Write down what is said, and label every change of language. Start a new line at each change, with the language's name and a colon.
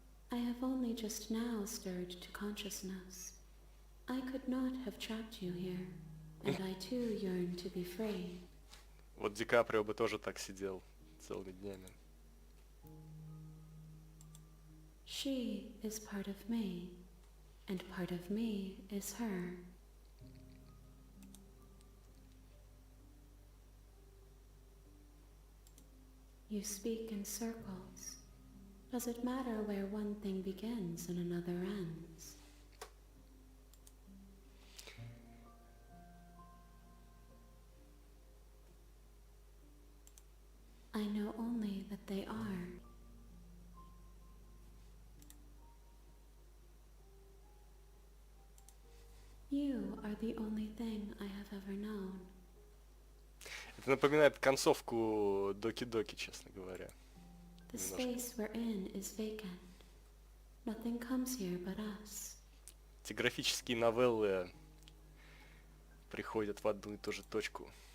English: I have only just now stirred to consciousness. I could not have trapped you here, and I too yearn to be free.
Russian: Вот Ди Каприо бы тоже так сидел целыми днями.
English: She is part of me, and part of me is her. You speak in circles. Does it matter where one thing begins and another ends? I know only that they are. are the only thing I have ever known.
Russian: Это напоминает концовку Доки-Доки, честно говоря.
English: The
Russian: Немножко.
English: space we're in is vacant. Nothing comes here but us.
Russian: Эти графические новеллы приходят в одну и ту же точку.